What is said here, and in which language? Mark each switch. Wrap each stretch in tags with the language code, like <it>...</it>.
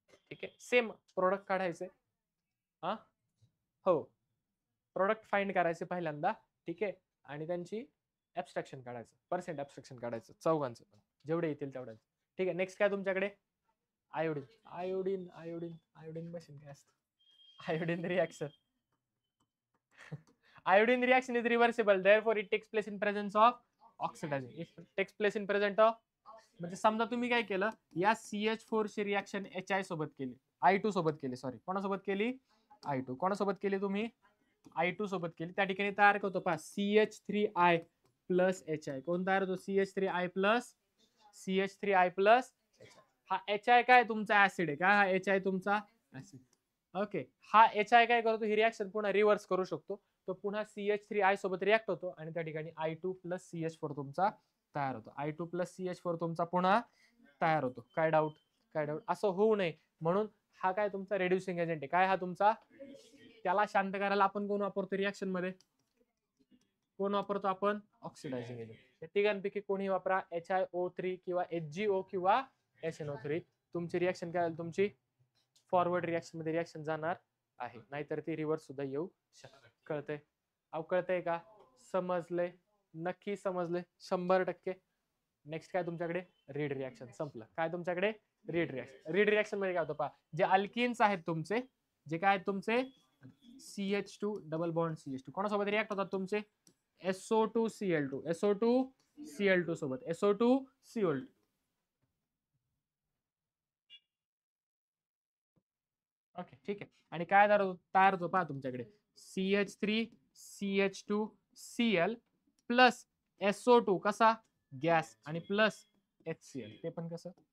<mr>ठीक आहे, same product काढायचे. हा हो, प्रोडक्ट फाइंड करायचे पहिल्यांदा. ठीक आहे, आणि त्यांची ऍब्स्ट्रॅक्शन काढायचं, पर्सेंट ऍब्स्ट्रॅक्शन काढायचं चौघांचं पण, जेवढे येतील तेवढ्याच. ठीक आहे, नेक्स्ट काय तुमच्याकडे? Iodine. Iodine iodine iodine machine काय असतं? Iodine reaction.</mr> <en>iodine reaction is reversible, therefore it takes place in presence of oxidizing. It takes place in present of,</en> <mr>म्हणजे समजा तुम्ही काय केलं, या CH4 ची रिएक्शन HI सोबत केली, I2 सोबत केली, सॉरी कोणासोबत केली? I2. कोणासोबत केली तुम्ही? I2 सोबत केली. त्या ठिकाणी तयार करतो पहा CH3I प्लस HI. कोण तयार होतो? CH3I plus CH3I plus HI. हा HI काय तुमचा ऍसिड आहे, काय हा HI तुमचा ऍसिड. ओके, हा HI काय करतो? ही रिएक्शन पुन्हा रिव्हर्स करू शकतो. तो पुन्हा CH3I सोबत रिॲक्ट होतो आणि त्या ठिकाणी I2 प्लस CH4 तुमचा तयार होतो. I2 प्लस CH4 तुमचा पुन्हा तयार होतो. काय डाऊट? काय डाऊट? असं होऊ नये म्हणून हा काय तुमचा रेड्युसिंग एजंट आहे. काय हा तुमचा? त्याला शांत करायला आपण कोण वापरतो रिएक्शन मध्ये? कोण वापरतो आपण? Oxidizing agent. या तिघांपैकी कोणी वापरा, HiO3 किंवा HgO किंवा HNO3. तुमची रिएक्शन काय झाली? तुमची फॉरवर्ड रिएक्शन मध्ये रिएक्शन जाणार आहे, नाहीतर ती रिव्हर्स सुद्धा येऊ शकते. कळतंय? अहो कळतंय का? समजले? नक्की समजले 100%. नेक्स्ट काय तुमच्याकडे? Read reaction. संपलं. काय तुमच्याकडे? Read reaction. रीड रिएक्शन मध्ये काय होतं पहा, जे अल्किन्स आहेत तुमचे, जे काय आहेत तुमचे, CH2 डबल बॉन्ड CH2 कोणासोबत रिॲक्ट होतात तुमचे? SO2 Cl2, SO2 Cl2 सोबत SO2 Cl2. ओके, ठीक आहे. आणि काय तयार होतो पहा तुमच्याकडे? CH3 CH2 Cl plus SO2 कसा? गॅस, आणि प्लस HCl ते पण कसं?</mr>